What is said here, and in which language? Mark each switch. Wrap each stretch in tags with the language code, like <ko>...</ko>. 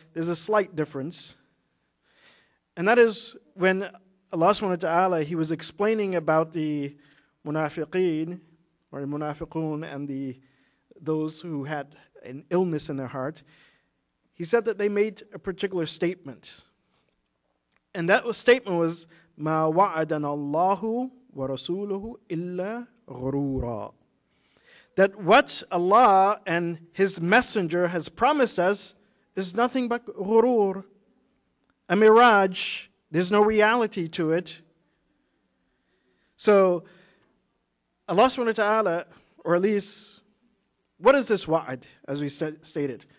<en>There's a slight difference. And that is when Allah subhanahu wa ta'ala, He was explaining about the munafiqeen, or the munafiqun, and those who had an illness in their heart. He said that they made a particular statement. And that statement was,</en> <ar>مَا وَعَدَنَا اللَّهُ وَرَسُولُهُ إِلَّا غُرُورًا.</ar> <en>That what Allah and His Messenger has promised us is nothing but ghurur, a mirage. There's no reality to it. So Allah subhanahu wa ta'ala, or at least, what is this wa'ad, as we stated?</en>